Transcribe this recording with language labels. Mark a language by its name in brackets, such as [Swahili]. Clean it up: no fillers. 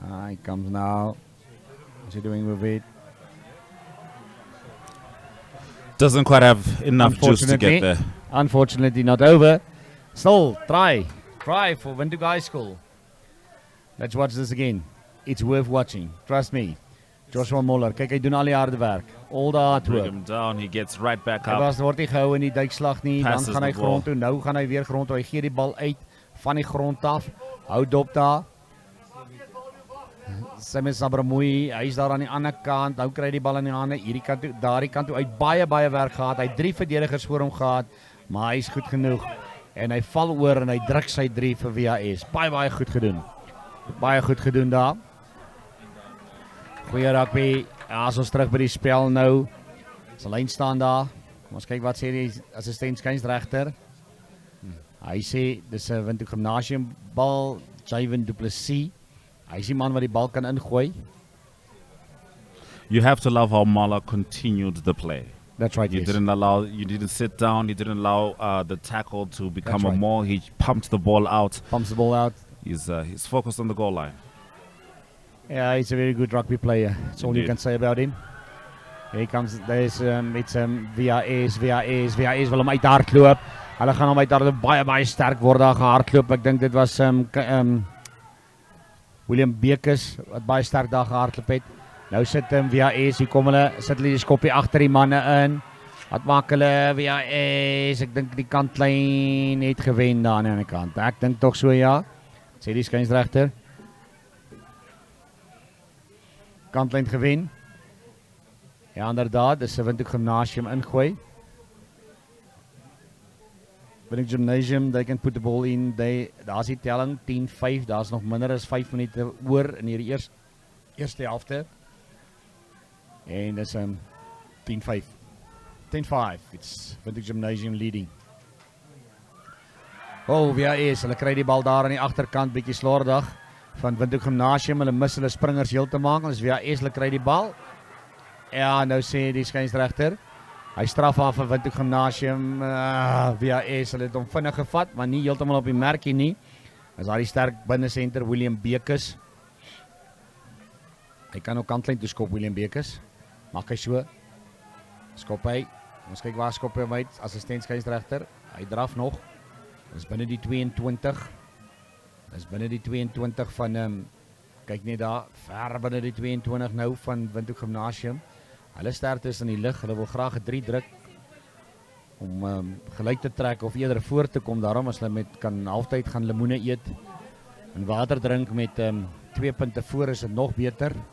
[English] He comes now. What's he doing with it? Doesn't quite have enough juice to get there. Unfortunately, not over. Still, try for Windhoek High School. Let's watch this again. It's worth watching. Trust me. Joshua Moller. [Afrikaans] Kyk, hy doen al die harde werk. [English] All the hard work. Bring him down. He gets right back up. [Afrikaans] Hy word nie gehou in die duikslag nie. [English] Passes [Afrikaans] dan gaan hy grond toe. Nou gaan hy weer grond toe. Hy gee die bal uit van die grond af. Hou dop daar. Sammy Sabramoy, hy is daar aan die ander kant. Nou kry die bal in die hande. Hierdie kant toe, daardie kant toe. Hy het baie werk gehad. Hy het 3 verdedigers voor hom gehad, maar hy is goed genoeg. En hy val oor en hy druk sy 3 vir VAS. Baie goed gedoen. Baie goed gedoen daar. Goeie rugby. As ons terug by die spel nou. Sy lyn staan daar. Kom ons kyk wat sê die assistent skynsregter. Hy sê dis 'n Windhoek Gimnasium bal, Javen Du Plessis. Hy is die man wat die bal kan ingooi. [English] You have to love how Mala continued the play. That's right. You didn't sit down. You didn't allow the tackle to become a maul. He pumped the ball out. He's focused on the goal line. Yeah, he's a very good rugby player. That's all you can say about him. Here he comes. There's it's [Afrikaans] VAS wil hom uithardloop. Hulle gaan hom uithardloop. Baie sterk word daar gehardloop. Ek dink dit was William Bekes wat baie sterk daar gehardloop het. Nou sit VAS, hier kom hulle, sit hulle die skoppie agter die manne in. Wat maak hulle, VAS, ek dink die kantlyn het gewen daar aan die ander kant. Ek dink tog so ja, sê die skynsregter. Kantlyn gewen. Ja, inderdaad, dis 'n Windhoek Gymnasium ingooi. Windhoek Gymnasium, [English] they can put the ball in, [Afrikaans] daar's die telling, 10-5, daar's nog minder as 5 minute oor in hierdie eerste helfte. En dis 10-5. [English] 10-5, it's Windhoek Gymnasium leading. [Afrikaans] Oh, VAS, hulle kry die bal daar aan die agterkant, bietjie slordig van Windhoek Gymnasium, hulle mis hulle springers heel te maak, ons VAS, hulle kry die bal. Ja, nou sê die skynsregter, hy straf af vir Windhoek Gymnasium, VAS, hulle het hom vinnig gevat, maar nie heeltemal op die merkie nie. As daar die sterk binnensenter, William Bekes. Hy kan ook kantlyn toe skop, William Bekes. Maak hy so. Skop hy. Ons kyk waar skop hy hom uit, assistent skynsregter. Hy draf nog. Dis binne die 22. Dis binne die 22 van, kyk net daar, ver binne die 22 nou van Windhoek Gymnasium. Hulle sterkte is in die lig, hulle wil graag 'n 3 druk om gelyk te trek of eerder voor te kom. Daarom as hulle kan halftyd gaan lemoene eet en water drink met 2 punte voor is dit nog beter.